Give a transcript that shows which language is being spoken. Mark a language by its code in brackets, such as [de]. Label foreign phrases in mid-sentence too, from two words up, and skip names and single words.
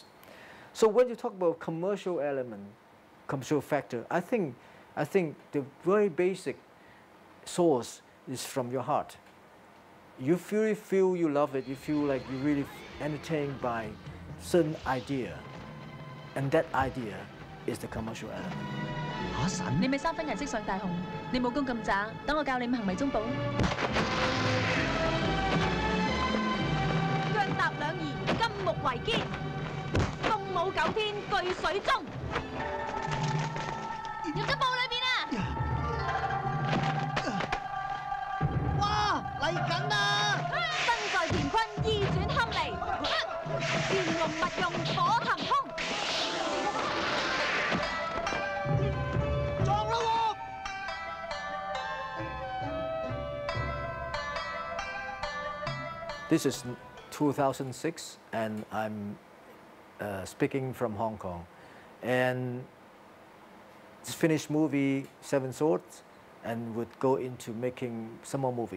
[en] So when you talk about commercial element, commercial factor, I think the very basic source is from your heart. You really feel you love it. You feel like you're really entertained by certain idea, and that idea is the commercial element. [yue] 阿神，你咪3分人識上大雄，你武功咁渣，等我教你行迷蹤步。腳踏兩儀，金木為肩。共舞9天，據水中。入咗煲裏邊啊！哇，嚟緊啦！身在乾坤，意轉堪離。玄龍勿用火騰空。撞啦喎！ [en] This is 2006, and I'm speaking from Hong Kong, and just finished movie 7 Swords, and would go into making some more movie.